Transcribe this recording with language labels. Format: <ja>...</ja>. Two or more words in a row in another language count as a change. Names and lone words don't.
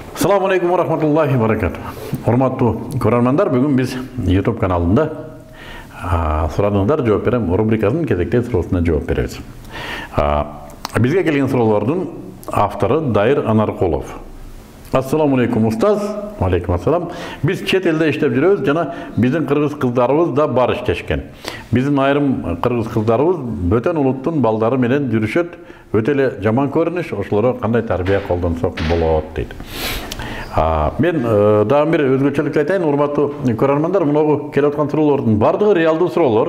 <ar>السلام عليكم ورحمة الله وبركاته.</ar> <kk>Hormatly көрермандар, бүгін біз YouTube каналында сұрадыңыздар жауап берем рубрикасының кезекте сұрасына жауап береміз. Бізге келген сұраулардың авторы Дайыр Анарқолов.</kk> <ar>السلام عليكم устаз. عليكم السلام.</ar> <ky>Біз чет елде иштеп жүрөбүз жана биздин кыргыз кыздарыбыз да бар иштешкен. Биздин айрым кыргыз кыздарыбыз бөтөн улуттун балдары менен жүрүшөт. Өтө эле жаман көрүнүш, ошолорго кандай тарбия колдонсок болот дейт. Мен дагы бир өзгөчөлүк айтайын, урматтуу көрөрмандар, мунагу келип аткан суроолордун бардыгы реалдуу суроолор.</ky>